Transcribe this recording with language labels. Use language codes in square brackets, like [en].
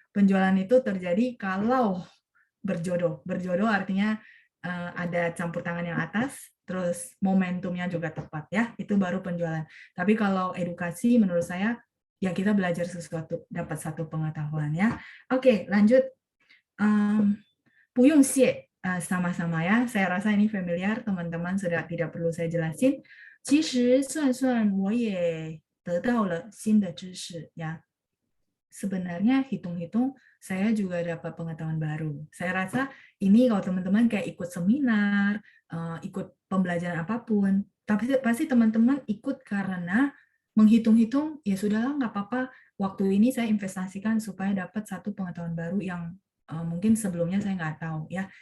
[id] Penjualan itu terjadi kalau berjodoh artinya ada campur tangan yang atas, terus momentumnya juga tepat ya, itu baru penjualan. Tapi kalau edukasi menurut saya ya kita belajar sesuatu, dapat satu pengetahuan ya. Oke, lanjut. [zh] 不用谢 [id] sama-sama ya. Saya rasa ini familiar, teman-teman sudah tidak perlu saya jelasin. [zh] 其实算算我也得到了新的知识 ya. [id] Sebenarnya hitung-hitung saya juga dapat pengetahuan baru. Saya rasa ini kalau teman-teman kayak ikut seminar, ikut pembelajaran apapun, tapi pasti teman-teman ikut karena menghitung-hitung, ya sudahlah nggak apa-apa, waktu ini saya investasikan supaya dapat satu pengetahuan baru yang mungkin sebelumnya saya nggak tahu ya.